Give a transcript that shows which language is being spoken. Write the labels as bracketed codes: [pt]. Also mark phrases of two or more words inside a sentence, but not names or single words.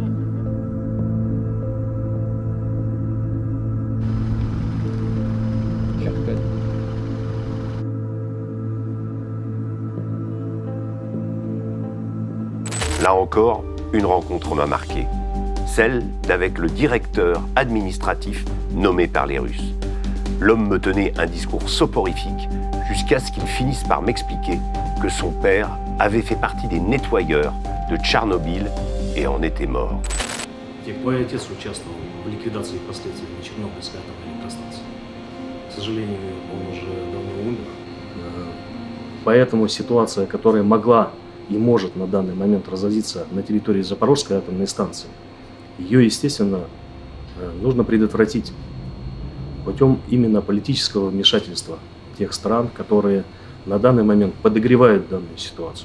[fr] Là encore, une rencontre m'a marqué. Celle d'avec le directeur administratif nommé par les Russes. L'homme me tenait un discours soporifique jusqu'à ce qu'il finisse par m'expliquer que son père avait fait partie des nettoyeurs de Tchernobyl et en était mort. [ru] Мой отец участвовал в ликвидации последствий Чернобыльской атомной электростанции. К сожалению, он уже давно умер. Поэтому ситуация, которая могла и может на данный момент разразиться на территории Запорожской атомной станции, ее, естественно, нужно предотвратить путем именно политического вмешательства тех стран, которые на данный момент подогревают данную ситуацию.